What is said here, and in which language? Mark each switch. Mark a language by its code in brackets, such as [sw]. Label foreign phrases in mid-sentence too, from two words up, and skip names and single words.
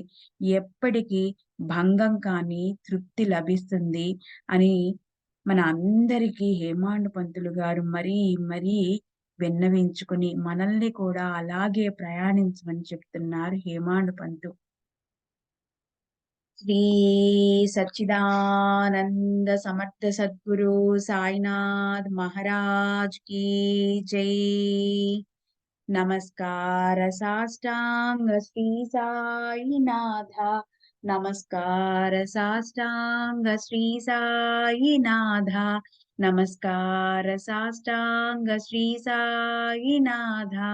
[te] ఎప్పటికీ భంగం కాని తృప్తి లభిస్తుంది అని మన అందరికీ హేమాండు పంతులు గారు మరీ మరీ విన్నవించుకుని మనల్ని కూడా అలాగే ప్రయాణించమని చెప్తున్నారు హేమాండు పంతు. [hi] श्री सच्चिदानंद समर्थ सद्गुरु साईनाथ महाराज की जय। [mr] नमस्कार साष्टांग श्री साईनाथ। नमस्कार साष्टांग श्री साईनाथ। नमस्कार साष्टांग श्री साईनाथ।